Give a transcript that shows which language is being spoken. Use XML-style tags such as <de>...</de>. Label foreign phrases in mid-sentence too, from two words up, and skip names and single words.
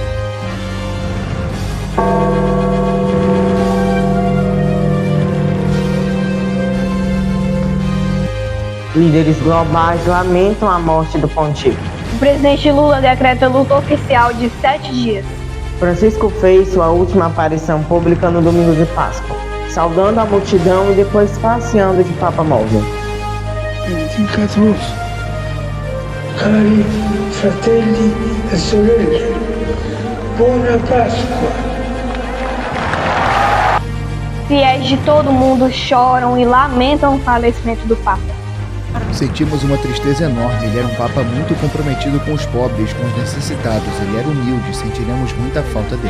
<pt>Líderes globais lamentam a morte do pontífice. O presidente Lula decreta luto oficial de 7 dias. Francisco fez sua última aparição pública no domingo de Páscoa, saudando a multidão e depois passeando de Papa móvel.</pt> <it>Benedicatus, cari fratelli e sorelle, buona Páscoa.</it> <pt>Fiéis de todo mundo choram e lamentam o falecimento do Papa. Sentimos uma tristeza enorme. Ele era um Papa muito comprometido com os pobres, com os necessitados. Ele era humilde, sentiremos muita falta dele.</pt>